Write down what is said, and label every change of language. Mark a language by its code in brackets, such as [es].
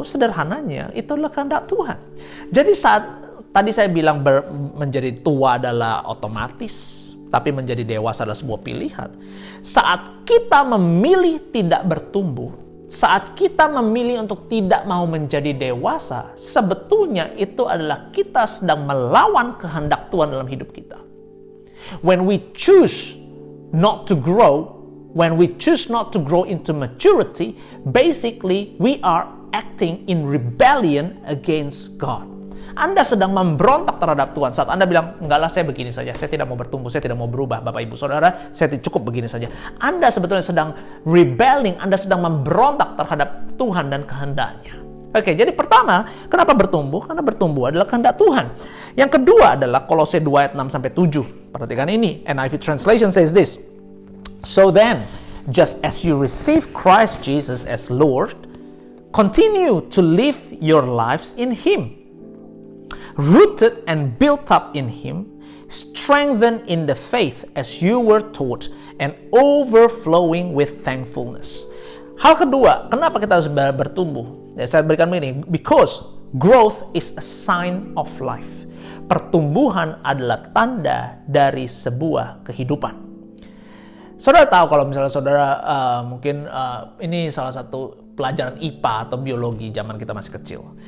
[id] Sederhananya, itu adalah kehendak Tuhan. Jadi saat tadi saya bilang menjadi tua adalah otomatis, tapi menjadi dewasa adalah sebuah pilihan. Saat kita memilih tidak bertumbuh, saat kita memilih untuk tidak mau menjadi dewasa, sebetulnya itu adalah kita sedang melawan kehendak Tuhan dalam hidup kita. [en] When we choose not to grow, when we choose not to grow into maturity, basically we are acting in rebellion against God. [id] Anda sedang memberontak terhadap Tuhan. Saat Anda bilang, enggaklah saya begini saja, saya tidak mau bertumbuh, saya tidak mau berubah, Bapak Ibu Saudara, saya cukup begini saja. Anda sebetulnya sedang rebelling, Anda sedang memberontak terhadap Tuhan dan kehendaknya. Jadi pertama, kenapa bertumbuh? Karena bertumbuh adalah kehendak Tuhan. Yang kedua adalah Kolose 2 ayat 6-7. Perhatikan ini, [en] NIV translation says this. So then, just as you receive Christ Jesus as Lord, continue to live your lives in Him. Rooted and built up in Him, strengthened in the faith as you were taught, and overflowing with thankfulness. [id] Hal kedua, kenapa kita harus bertumbuh? Saya berikan ini, [en] because growth is a sign of life. [id] Pertumbuhan adalah tanda dari sebuah kehidupan. Saudara tahu kalau misalnya saudara mungkin ini salah satu pelajaran IPA atau biologi zaman kita masih kecil.